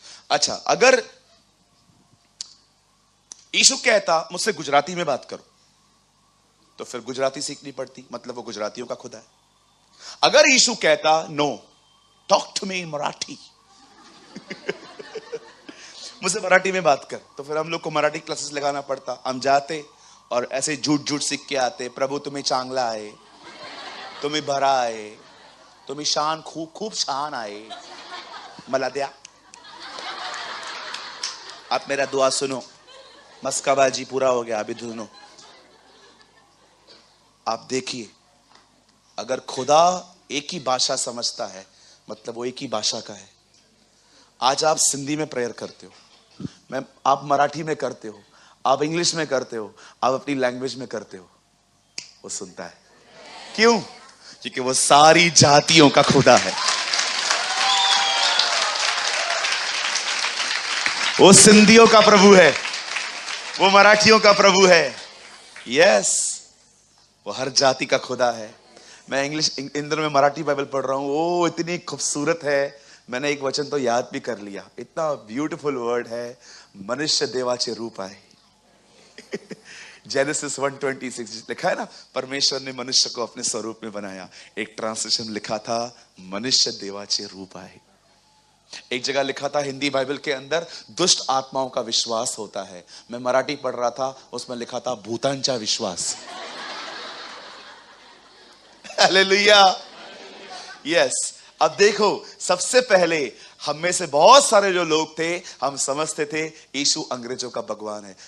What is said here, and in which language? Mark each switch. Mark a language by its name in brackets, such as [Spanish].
[Hindi] अच्छा, अगर यीशु कहता मुझसे गुजराती में बात करो, तो फिर गुजराती सीखनी पड़ती, मतलब वो गुजरातियों का खुदा है। अगर यीशु कहता [English] no, talk to me in Marathi [Hindi] मुझसे मराठी में बात कर, तो फिर हम लोग को मराठी क्लासेस लगाना पड़ता। हम जाते और ऐसे झूठ झूठ सीख के आते, प्रभु तुम्हें चांगला है, [Marathi] तुम्ही भरा आहे, तुम्ही शान खूप खूप छान आहे, मला द्या. [Hindi] आप मेरा दुआ सुनो, मस्काबाजी पूरा हो गया, अभी सुनो. आप देखिए, अगर खुदा एक ही भाषा समझता है मतलब वो एक ही भाषा का है. आज आप सिंधी में प्रेयर करते हो, आप मराठी में करते हो, आप इंग्लिश में करते हो, आप अपनी लैंग्वेज में करते हो, वो सुनता है. क्यों? क्योंकि वो सारी जातियों का खुदा है. वो सिंधियों का प्रभु है, वो मराठियों का प्रभु है. यस, वो हर जाति का खुदा है. मैं इंग्लिश इन दिनों में मराठी बाइबल पढ़ रहा हूं. वो इतनी खूबसूरत है, मैंने एक वचन तो याद भी कर लिया. इतना ब्यूटीफुल वर्ड है, [Marathi] मनुष्य देवाचे रूप आहे. [Hindi] जेनेसिस 1:26 लिखा है ना, परमेश्वर ने मनुष्य को अपने स्वरूप में बनाया. एक ट्रांसलेशन लिखा था [Marathi] मनुष्य देवाचे रूप आहे. [Hindi] एक जगह लिखा था हिंदी बाइबल के अंदर दुष्ट आत्माओं का विश्वास होता है. मैं मराठी पढ़ रहा था, उसमें लिखा था [Marathi] भूतांचा विश्वास. [Hindi] हालेलुया. यस. अब देखो, सबसे पहले हम में से बहुत सारे जो लोग थे, हम समझते थे यीशु अंग्रेजों का भगवान है.